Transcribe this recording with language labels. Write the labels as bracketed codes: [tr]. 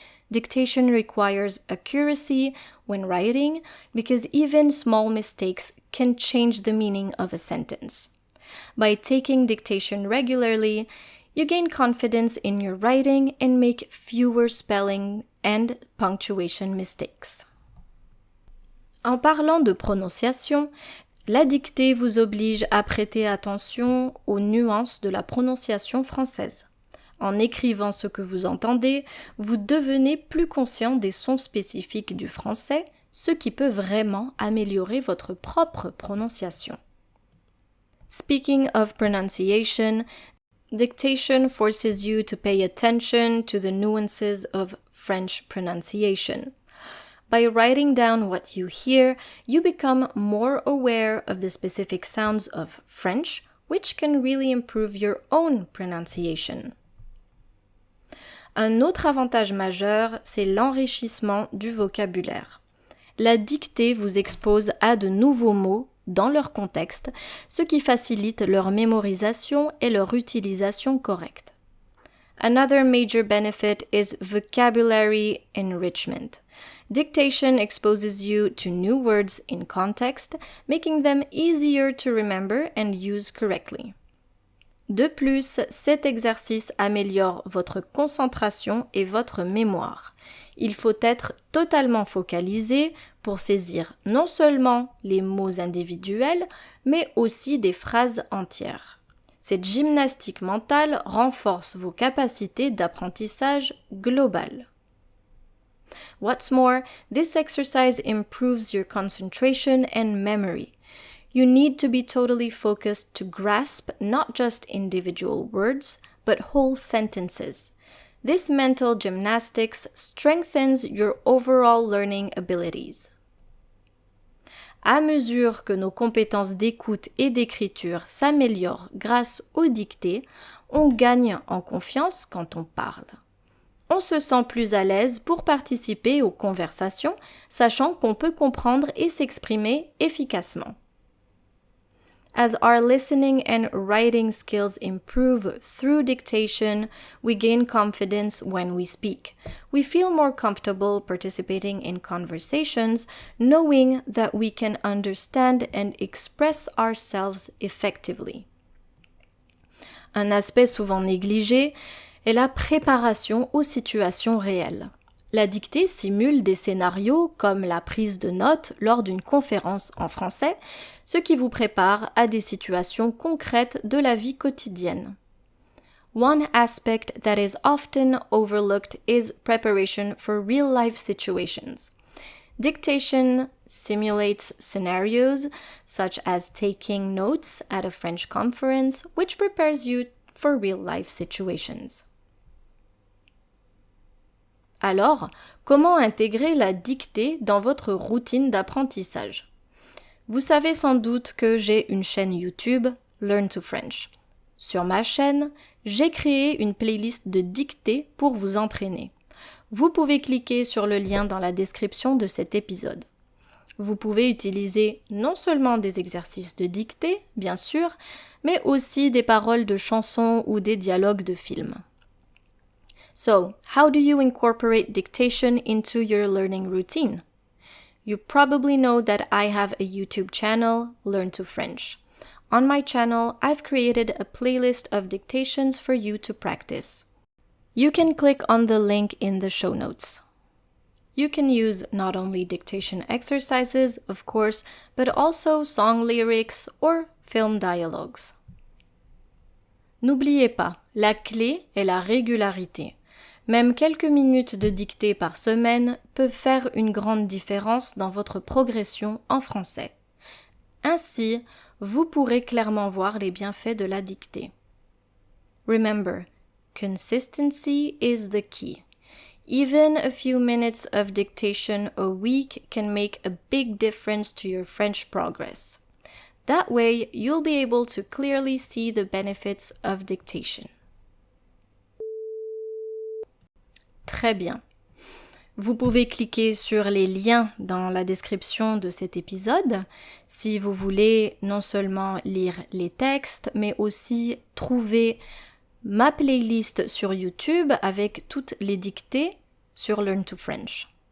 [en] Dictation requires accuracy when writing because even small mistakes can change the meaning of a sentence. By taking dictation regularly, you gain confidence in your writing and make fewer spelling and punctuation mistakes. [fr] En parlant de prononciation, la dictée vous oblige à prêter attention aux nuances de la prononciation française. En écrivant ce que vous entendez, vous devenez plus conscient des sons spécifiques du français, ce qui peut vraiment améliorer votre propre prononciation. [en] Speaking of pronunciation, dictation forces you to pay attention to the nuances of French pronunciation. By writing down what you hear, you become more aware of the specific sounds of French, which can really improve your own pronunciation. [fr] Un autre avantage majeur, c'est l'enrichissement du vocabulaire. La dictée vous expose à de nouveaux mots dans leur contexte, ce qui facilite leur mémorisation et leur utilisation correcte. [en] Another major benefit is vocabulary enrichment. Dictation exposes you to new words in context, making them easier to remember and use correctly. [fr] De plus, cet exercice améliore votre concentration et votre mémoire. Il faut être totalement focalisé pour saisir non seulement les mots individuels, mais aussi des phrases entières. Cette gymnastique mentale renforce vos capacités d'apprentissage global. [en] What's more, this exercise improves your concentration and memory. You need to be totally focused to grasp not just individual words, but whole sentences. This mental gymnastics strengthens your overall learning abilities. [fr] À mesure que nos compétences d'écoute et d'écriture s'améliorent grâce aux dictées, on gagne en confiance quand on parle. On se sent plus à l'aise pour participer aux conversations, sachant qu'on peut comprendre et s'exprimer efficacement. [en] As our listening and writing skills improve through dictation, we gain confidence when we speak. We feel more comfortable participating in conversations, knowing that we can understand and express ourselves effectively. [fr] Un aspect souvent négligé est la préparation aux situations réelles. La dictée simule des scénarios comme la prise de notes lors d'une conférence en français, ce qui vous prépare à des situations concrètes de la vie quotidienne. [en] One aspect that is often overlooked is preparation for real-life situations. Dictation simulates scenarios such as taking notes at a French conference, which prepares you for real-life situations. [fr] Alors, comment intégrer la dictée dans votre routine d'apprentissage? Vous savez sans doute que j'ai une chaîne YouTube, Learn to French. Sur ma chaîne, j'ai créé une playlist de dictée pour vous entraîner. Vous pouvez cliquer sur le lien dans la description de cet épisode. Vous pouvez utiliser non seulement des exercices de dictée, bien sûr, mais aussi des paroles de chansons ou des dialogues de films. [en] So, how do you incorporate dictation into your learning routine? You probably know that I have a YouTube channel, Learn to French. On my channel, I've created a playlist of dictations for you to practice. You can click on the link in the show notes. You can use not only dictation exercises, of course, but also song lyrics or film dialogues. [fr] N'oubliez pas, la clé est la régularité. Même quelques minutes de dictée par semaine peuvent faire une grande différence dans votre progression en français. Ainsi, vous pourrez clairement voir les bienfaits de la dictée. [en] Remember, consistency is the key. Even a few minutes of dictation a week can make a big difference to your French progress. That way, you'll be able to clearly see the benefits of dictation. [fr] Très bien. Vous pouvez cliquer sur les liens dans la description de cet épisode si vous voulez non seulement lire les textes, mais aussi trouver ma playlist sur YouTube avec toutes les dictées sur Learn to French.